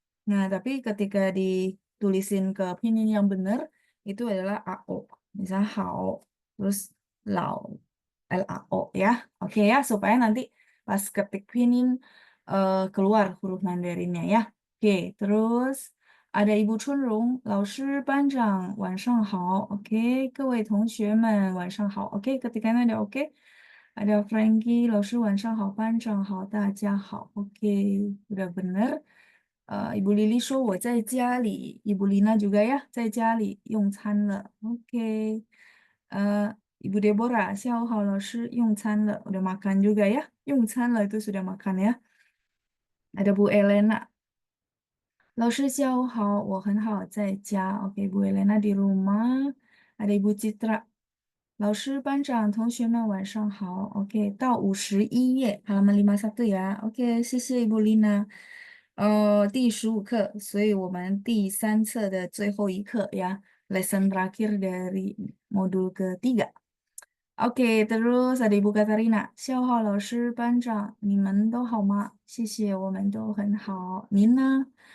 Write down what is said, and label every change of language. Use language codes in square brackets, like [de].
[id] Nah, tapi ketika ditulisin ke pinyin yang benar itu adalah AO. Misalnya hao terus lao LAO ya. Oke ya, supaya nanti pas ketik pinyin keluar huruf Mandarinnya ya. Oke, terus ada Ibu Chunrong, [zh] 老师班长晚上好. Oke, 各位同学们晚上好. [id] Oke, ketikanya ada oke. [zh] Ada Frankie, 老师晚上好，班长好，大家好. [id] Oke, udah bener. [zh] Ibu Lili 说我在家里，Ibu Lina [id] juga ya [zh] 在家里用餐了. Oke. Ibu Deborah, 下午好，老师用餐了， [id] udah makan juga ya. 用餐了 itu sudah makan ya. [zh] Ada Bu Elena, 老师下午好，我很好，在家. [id] Oke, Bu Elena di rumah. Ada Ibu Citra. [zh] 老师、班长、同学们晚上好. [id] Oke, [zh] 到51页, [id] halaman 51 ya. Oke, 谢谢 Ibu Lina. [zh] 第15课, 所以我们第3册的最后一课 ya. [id] Lesson terakhir dari modul ketiga. Oke, terus ada Ibu Katarina. [zh] 笑话老师、班长，你们都好吗？谢谢，我们都很好。您呢？